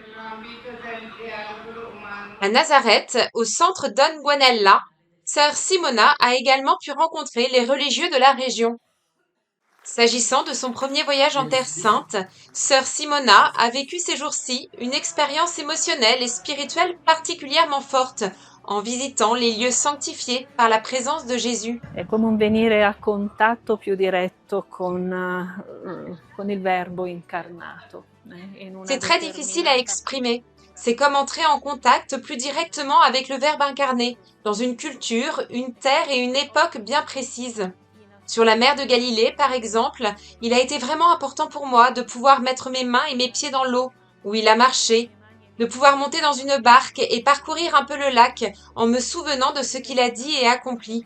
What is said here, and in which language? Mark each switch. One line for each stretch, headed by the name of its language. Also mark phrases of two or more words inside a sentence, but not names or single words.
French: À Nazareth, au centre Don Guanella, sœur Simona a également pu rencontrer les religieux de la région. S'agissant de son premier voyage en Terre Sainte, sœur Simona a vécu ces jours-ci une expérience émotionnelle et spirituelle particulièrement forte en visitant les lieux sanctifiés par la présence de Jésus.
Italian: È come un venire a contatto più diretto con il Verbo incarnato.
French: C'est très difficile à exprimer. C'est comme entrer en contact plus directement avec le Verbe incarné, dans une culture, une terre et une époque bien précises. Sur la mer de Galilée, par exemple, il a été vraiment important pour moi de pouvoir mettre mes mains et mes pieds dans l'eau, où il a marché, de pouvoir monter dans une barque et parcourir un peu le lac en me souvenant de ce qu'il a dit et accompli.